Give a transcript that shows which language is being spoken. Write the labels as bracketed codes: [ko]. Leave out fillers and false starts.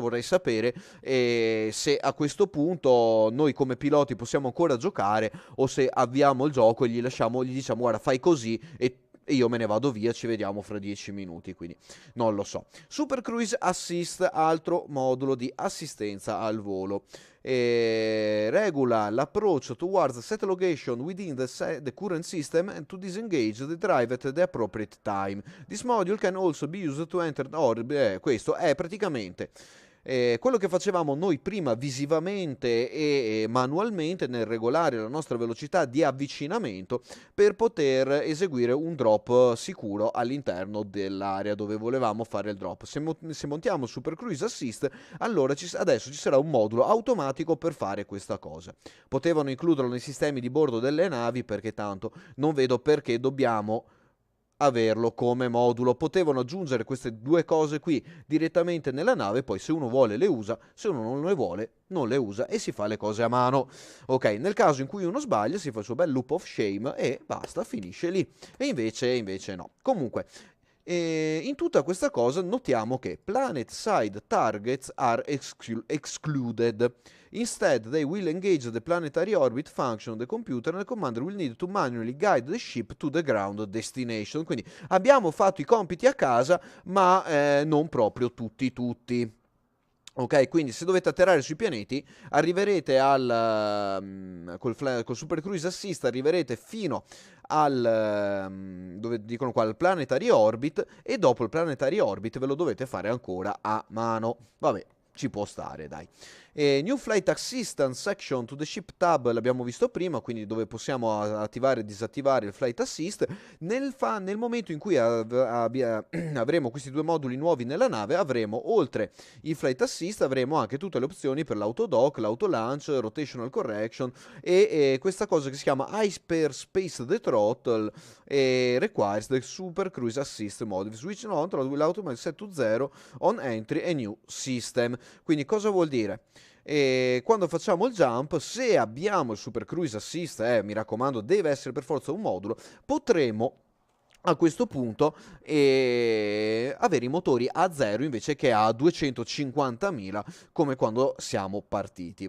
[it] Io vorrei sapere se a questo punto noi come piloti possiamo ancora giocare o se avviamo il gioco e gli diciamo guarda fai così e io me ne vado via, ci vediamo fra 10 minuti, quindi non lo so. Super Cruise Assist, altro modulo di assistenza al volo. [en] Regula l'approach towards the set location within the current system and to disengage the drive at the appropriate time. This module can also be used to enter orbit. [it] Questo è praticamente quello che facevamo noi prima visivamente e manualmente nel regolare la nostra velocità di avvicinamento per poter eseguire un drop sicuro all'interno dell'area dove volevamo fare il drop. Se montiamo il Super Cruise Assist, allora adesso ci sarà un modulo automatico per fare questa cosa. Potevano includerlo nei sistemi di bordo delle navi perché tanto non vedo perché dobbiamo averlo come modulo. Potevano aggiungere queste due cose qui direttamente nella nave, poi se uno vuole le usa, se uno non le vuole non le usa e si fa le cose a mano. Ok, nel caso in cui uno sbaglia si fa il suo bel [en] loop of shame [it] e basta, finisce lì. E invece no. Comunque, in tutta questa cosa notiamo che [en] planet side targets are excluded. [it] Instead, they will engage the planetary orbit function of the computer and the commander will need to manually guide the ship to the ground destination. Quindi abbiamo fatto i compiti a casa, ma non proprio tutti. Ok, quindi se dovete atterrare sui pianeti, arriverete col Super Cruise Assist, arriverete fino dove dicono qua, al Planetary Orbit, e dopo il Planetary Orbit ve lo dovete fare ancora a mano. Vabbè, ci può stare, dai. [en] New Flight Assistance Section to the Ship Tab [it] l'abbiamo visto prima, quindi dove possiamo attivare e disattivare il Flight Assist. Nel momento in cui avremo questi due moduli nuovi nella nave, avremo, oltre il Flight Assist, avremo anche tutte le opzioni per l'autodock, l'autolaunch, rotational correction e questa cosa che si chiama Hyperspace the Throttle e [en] requires the Super Cruise Assist mode. Switch on throttle will automatically set to 0 on entry a new system. [it] Quindi cosa vuol dire? E quando facciamo il jump, se abbiamo il Super Cruise Assist, mi raccomando, deve essere per forza un modulo, potremo a questo punto avere i motori a 0 invece che a 250.000 come quando siamo partiti.